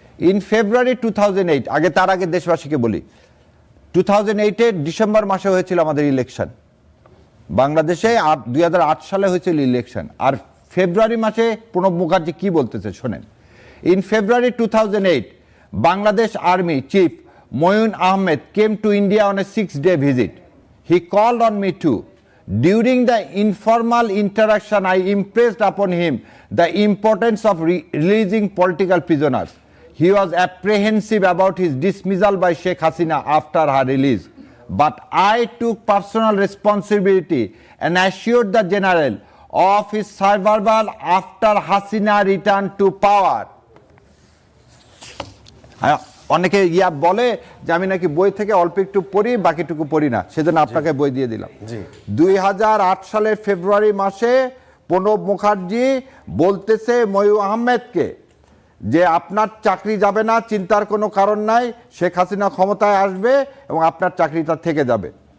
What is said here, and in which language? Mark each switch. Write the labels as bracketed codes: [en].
[en] in February 2008, [bn] তার আগে দেশবাসীকে বলি, 2008-এর ডিসেম্বর মাসে হয়েছিল আমাদের ইলেকশন বাংলাদেশে, 2008 সালে হয়েছিল ইলেকশন। আর ফেব্রুয়ারি মাসে প্রণব মুখার্জি কি বলতেছে শোনেন। [en] In February 2008, Bangladesh army chief Moeen Ahmed came to India on a 6-day visit. He called on me too. During the informal interaction, I impressed upon him the importance of releasing political prisoners. He was apprehensive about his dismissal by Sheikh Hasina after her release. But I took personal responsibility and assured the general of his survival after Hasina returned to power. [bn] অনেকে বলে যে আমি নাকি বই থেকে অল্প একটু পড়ি, বাকিটুকু পড়ি না, সেজন্য আপনাকে বই দিয়ে দিলাম। 2008 সালের ফেব্রুয়ারি মাসে প্রণব মুখার্জি বলতেছে ময়ূর আহমেদকে যে আপনার চাকরি যাবে না, চিন্তার কোনো কারণ নাই, শেখ হাসিনা ক্ষমতায় আসবে এবং আপনার চাকরিটা থেকে যাবে।